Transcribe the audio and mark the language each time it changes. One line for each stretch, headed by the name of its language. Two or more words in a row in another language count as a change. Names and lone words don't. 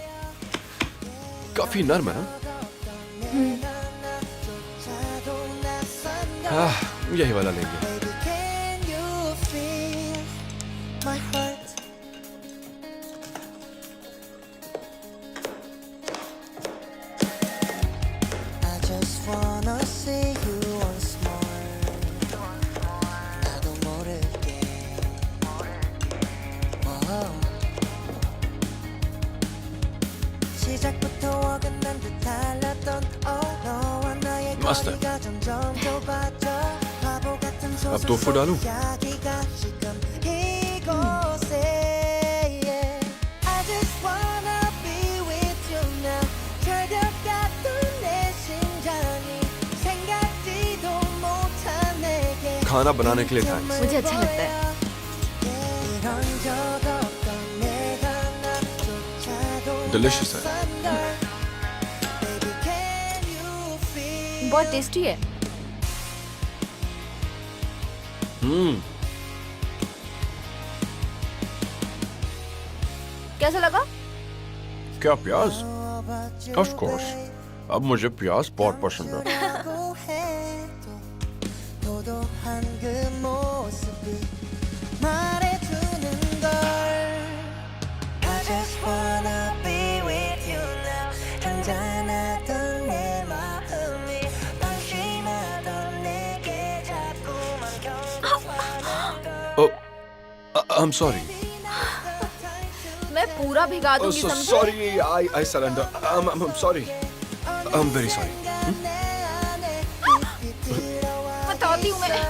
Hindi: काफी नर्म है। हाँ, यही वाला लेंगे।
English: Baby, can you feel my heart? I just wanna see you once more.
Korean: 나도 모르게. 시작부터 어긋난 듯 달랐던 너와 나의
Hindi: मस्त है।
Korean: 거리가 점점 좁아져 바보 같은
Hindi: अब 2 फुट डालूं?
Korean: 이야기가 지금 이곳에
English: I just wanna be with you now
Korean: 절벽 같은 내 심장이 생각지도 못한 내게
Hindi: खाना बनाने के लिए थैंक्स। मुझे अच्छा लगता है।
Korean: 이런 적 없던 내가 나조차도
Hindi: Delicious है।
English: Baby, can you feel
Hindi: बहुत टेस्टी है। कैसा लगा? क्या प्याज?
English: Of course।
Hindi: अब मुझे प्याज बहुत पसंद है।
Korean: 라고 해도 도도한 그 모습이 말해주는 걸
English: I just wanna be with you now
Korean: 잔잔하던 내 마음이 방심하던 내게 자꾸만 경고하는 걸
English: I'm sorry।
Hindi: मैं पूरा भिगा Oh, दूंगी, so समझे?
English: sorry। I surrender। I'm sorry। I'm very sorry।
Hindi: बताती हूँ मैं।